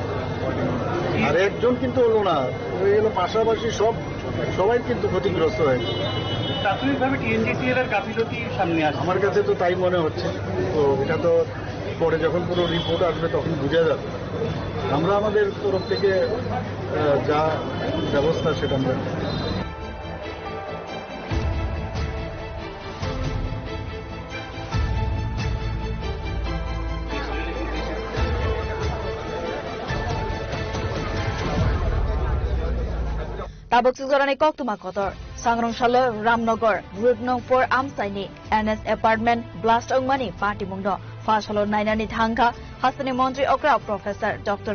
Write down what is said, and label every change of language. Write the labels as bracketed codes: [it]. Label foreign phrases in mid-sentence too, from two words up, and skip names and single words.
[bn] আর একজন কিন্তু হলো না, ওই হলো পাশাপাশি সবাই কিন্তু ক্ষতিগ্রস্ত হয়েছে। প্রাথমিকভাবে টিএনজিসিএল এর গাফিলতি সামনে আসে। আমার কাছে তো তাই মনে হচ্ছে। তো এটা তো পরে যখন পুরো রিপোর্ট আসবে তখন বোঝা যাবে। আমরা আমাদের তরফ থেকে যা ব্যবস্থা সেটা আমরা [trp] Tabuk Suzorani Koktuma Kotor, Sangrong Shalo, Ramnagar, Route No 4 Amsaini, NS Apartment, Blast Ongmani, Party Mungdo, Fashalo Nainani Thangka, Hasani Montri Okra, Professor Dr.